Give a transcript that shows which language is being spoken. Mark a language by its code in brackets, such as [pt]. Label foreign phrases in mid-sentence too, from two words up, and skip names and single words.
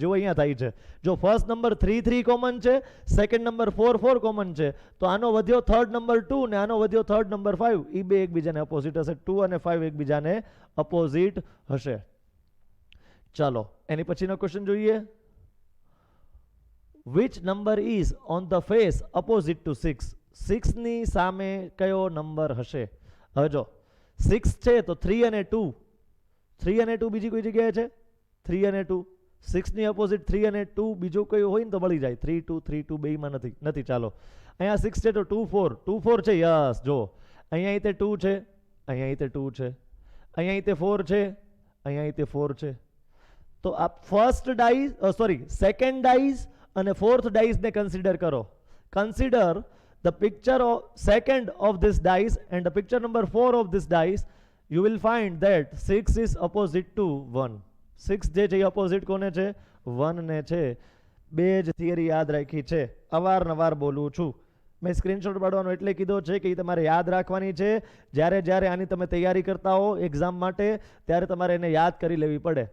[gu] જો અહીંયા થાય છે, જો [en] first number [gu] 3 3 કોમન છે, [en] second number [gu] 4 4 કોમન છે, તો આનો વધ્યો [en] third number [gu] 2 ને આનો વધ્યો [en] third number [gu] 5, એ બે એકબીજાને ઓપોઝિટ હશે. 2 અને 5 એકબીજાને ઓપોઝિટ હશે. ચાલો એની પછીનો ક્વેશ્ચન જોઈએ. [en] Which number is on the face opposite to 6? [gu] 6 ની સામે કયો નંબર હશે? હવે જો 6 છે તો 3 અને 2, 3 અને 2 બીજી કોઈ જગ્યાએ છે? 3 અને 2, 6 ની ઓપોઝિટ 3 અને 2 બીજું કોઈ હોય ને તો મળી જાય. 3 2 3 2 બેયમાં નથી. ચાલો અહીંયા 6 છે તો 2 4, 2 4 છે. યસ, જો અહીંયા તે 2 છે, અહીંયા તે 2 છે, અહીંયા તે 4 છે, અહીંયા તે 4 છે. તો આ [en] first dice, sorry second dice [gu] અને [en] fourth dice [gu] ને કન્સિડર કરો. [en] કન્સિડર the picture of second of this dice and the picture number 4 of this dice. You will find that 6 is opposite to 1. [gu] 6 જે છે એ ઓપોઝિટ કોને છે? 1 ને છે. બે જ થિયરી યાદ રાખી છે, અવારનવાર બોલું છું. મેં સ્ક્રીનશોટ પાડવાનો એટલે કીધો છે કે એ તમારે યાદ રાખવાની છે. જ્યારે આની તમે તૈયારી કરતા હો એક્ઝામ માટે, ત્યારે તમારે એને યાદ કરી લેવી પડે.